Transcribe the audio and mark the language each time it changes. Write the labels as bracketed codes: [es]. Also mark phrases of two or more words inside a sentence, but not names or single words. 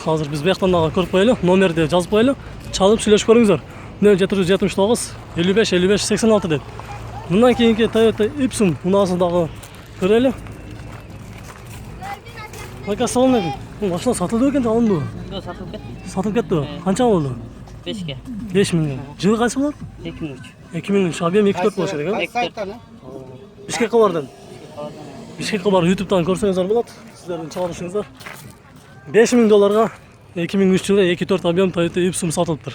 [ky] Азыр биз бияктан дагы көрүп коелу, номерди жазып коелу. Чалып сүйлөшүп көрүңүздөр. 0779 55 55 86 дейт. Мындан кийинки Toyota Ipsum унаасын дагы көрөлү. Ака, салам алейкум. Бул машина сатылды экен, алындыбы? Жок сатылып кеттим. Сатылып кетти. Канча болду? 5'e. 5 миң. Жылы канча болот? 2003. 2003. Объем 2,4 болуш керек, э? Бишкекке бардым. Бишкекке барып YouTube'дан көрсөңүздөр болот. Сиздердин чыгарышыңыздар. 5 миң долларга 2003 жылы 2,4 объем Toyota Ipsum сатылыптыр.